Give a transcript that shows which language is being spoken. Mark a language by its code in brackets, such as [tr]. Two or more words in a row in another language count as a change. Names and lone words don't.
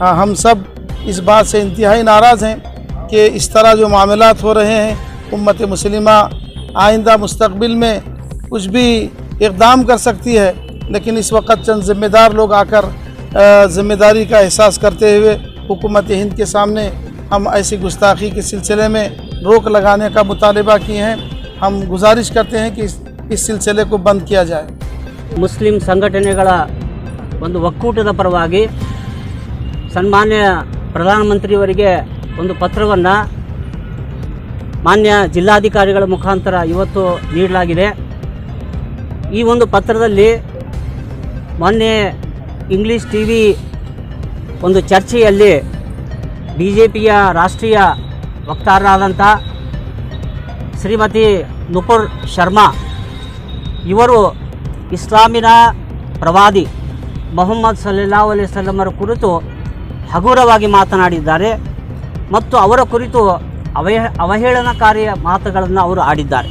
[ur] ہم سب اس بات سے انتہائی ناراض ہیں کہ اس طرح جو معاملات ہو رہے ہیں، امت مسلمہ آئندہ مستقبل میں کچھ بھی اقدام کر سکتی ہے، لیکن اس وقت چند ذمہ دار لوگ آکر ذمہ داری کا احساس کرتے ہوئے حکومت ہند کے سامنے ہم ایسی گستاخی کے سلسلے میں روک لگانے کا مطالبہ کیے ہیں. ہم گزارش کرتے ہیں کہ اس سلسلے کو بند کیا جائے. [kn] ಮುಸ್ಲಿಂ ಸಂಘಟನೆಗಳ ಒಂದು ಒಕ್ಕೂಟದ ಪರವಾಗಿ ಸನ್ಮಾನ್ಯ ಪ್ರಧಾನಮಂತ್ರಿಯವರಿಗೆ ಒಂದು ಪತ್ರವನ್ನು ಮಾನ್ಯ ಜಿಲ್ಲಾಧಿಕಾರಿಗಳ ಮುಖಾಂತರ ಇವತ್ತು ನೀಡಲಾಗಿದೆ. ಈ ಒಂದು ಪತ್ರದಲ್ಲಿ ಮೊನ್ನೆ [en] English TV [kn] ಒಂದು ಚರ್ಚೆಯಲ್ಲಿ ಬಿಜೆಪಿಯ ರಾಷ್ಟ್ರೀಯ ವಕ್ತಾರರಾದಂಥ ಶ್ರೀಮತಿ ನುಪುರ್ ಶರ್ಮಾ ಇವರು ಇಸ್ಲಾಮಿನ ಪ್ರವಾದಿ ಮೊಹಮ್ಮದ್ [ar] صلى الله عليه وسلم [kn] ಕುರಿತು ಹಗುರವಾಗಿ ಮಾತನಾಡಿದ್ದಾರೆ ಮತ್ತು ಅವರ ಕುರಿತು ಅವಹೇಳನಕಾರಿ ಮಾತುಗಳನ್ನು ಅವರು ಆಡಿದ್ದಾರೆ.